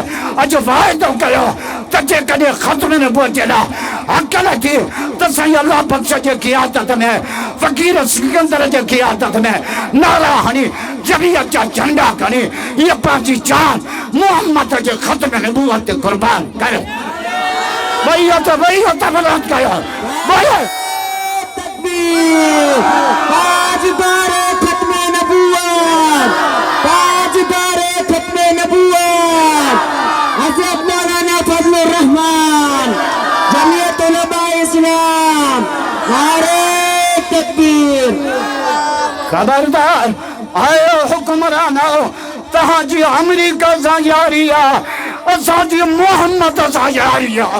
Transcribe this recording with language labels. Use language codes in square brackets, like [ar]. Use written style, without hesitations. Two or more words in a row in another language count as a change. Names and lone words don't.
[sd] अॼु वाइदो कयो त जेकॾहिं ख़त्म नबूवत ॾांहुं हक़ नथी त साईं अल्लाह बख़्श जे क़ियादत में फ़क़ीर सिकंदर जे क़ियादत में नारा हणी जमीयत जा झंडा खणी इहा पंहिंजी जान मोहम्मद जे ख़त्म नबूवत ते क़ुर्बान कयो। वही त बलात कयो। [ur] تکبیر۔ تاجدار ختم نبوت، تاجدار ختم نبوت حضرت مولانا فضل الرحمان جمعیت علمائے اسلام. نعرۂ تکبیر. [sd] खबरदार आयो हुक्मरानो तहांजी अमेरिका सां यारी आहे, असांजी मोहम्मद सां यारी आहे।